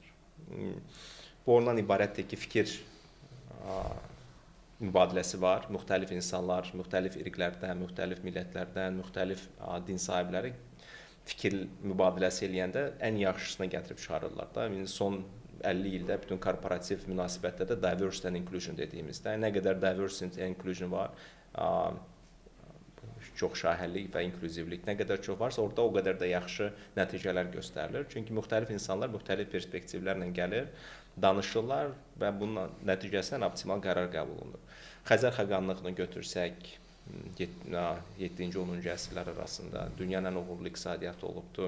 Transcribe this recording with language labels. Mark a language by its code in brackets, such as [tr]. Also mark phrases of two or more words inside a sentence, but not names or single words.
[az] Bu ondan ibarətdir ki, fikir mübadiləsi var. Müxtəlif insanlar, müxtəlif irqlərdən, müxtəlif millətlərdən, müxtəlif din sahibləri fikir mübadiləsi eləyəndə ən yaxşısına gətirib çıxarırlar da. Son 50 ildə bütün korporativ münasibətlərdə [en] diversity and inclusion [az] dediyimizdə nə qədər [en] diversity and inclusion [az] var, çox şahinlik və inklüzivlik nə qədər çox varsa, orada o qədər də yaxşı nəticələr göstərilir. Çünki müxtəlif insanlar müxtəlif perspektivlərlə gəlir, danışırlar və bunun nəticəsində optimal qərar qəbul olunur. Xəzər xəqanlığını götürsək, 7-ci 10-cu əsrlər arasında dünyanın ən uğurlu iqtisadiyyatı olubdur.